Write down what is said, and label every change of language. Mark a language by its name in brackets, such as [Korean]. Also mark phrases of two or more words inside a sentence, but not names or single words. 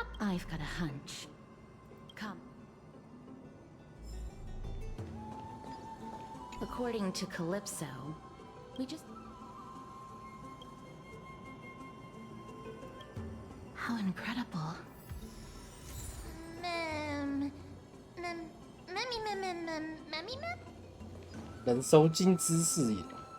[English] I've got a hunch. Come. According to Calypso, we just... How incredible. Memmy, mem, memmy, mem. [Chinese] 燃烧金枝视野。